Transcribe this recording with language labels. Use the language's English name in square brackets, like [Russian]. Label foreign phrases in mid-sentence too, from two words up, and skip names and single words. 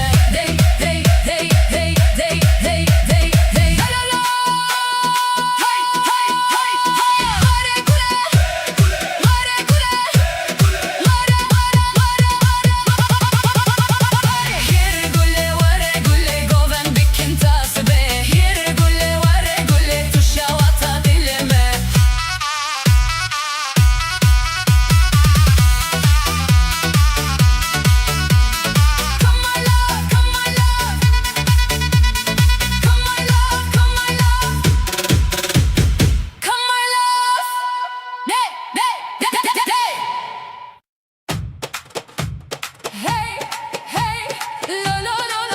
[Kurdish] Dey dey dey dey dey dey dey dey. La la la. Hay hay hay hay. Vare gule, vare gule, vare vare vare vare. Here güle vare güle goven bikin tasbe. Here güle vare güle tuşavata dilime. [English] Come my love, come my love. Come my love, come my love. Come my love. Hey, hey, hey, hey, hey. Hey, hey, lo lo lo lo.